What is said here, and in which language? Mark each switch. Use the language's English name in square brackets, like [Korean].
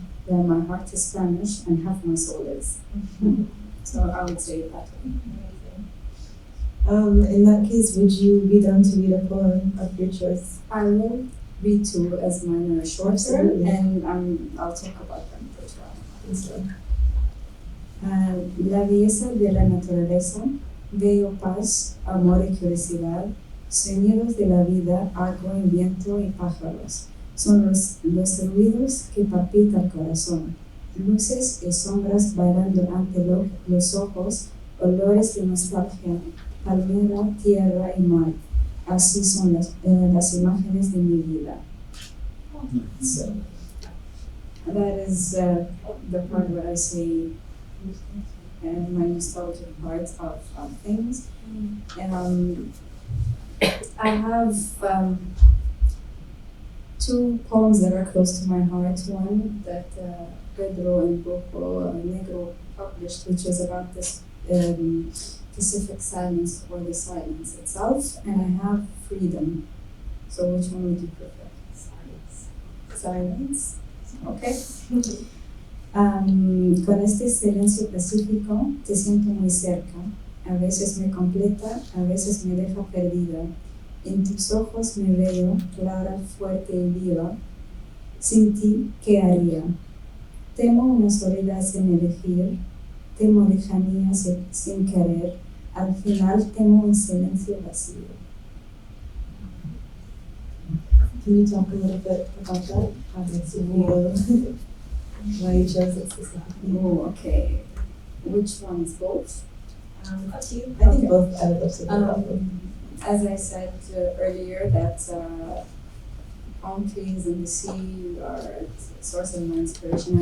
[English] My heart is Spanish and half my soul is. So I would say it that way. In that case, would you be down to read a poem of your choice? I will read two as mine are shorter, and I'll talk about them later on. [Spanish] La belleza de la naturaleza, bello paz, amor y curiosidad, sonidos de la vida, agua y viento y pájaros, son los ruidos que palpita el corazón, luces y sombras bailando ante los ojos, olores de nostalgia, palmera, tierra y mar, así son las imágenes de mi vida. [English] So, that is the part where I say my nostalgic part of things. I have two poems that are close to my heart. One that Pedro and Negro published, which is about this specific silence or the silence itself, and I have freedom. So which one would you prefer? Silence. Okay. [Spanish] Con este silencio pacífico te siento muy cerca, a veces me completa, a veces me deja perdida. En tus ojos me veo clara, fuerte y viva. Sin ti, ¿qué haría? Temo una soledad sin elegir, temo lejanía sin querer, al final temo un silencio vacío. [English] Can you talk a little bit about that? How makes you feel? Why you chose it specifically? Oh, okay. Which ones? Both? Up to you. I think both. I would love to hear both. As I said earlier, that palm trees and the sea are a source of my inspiration.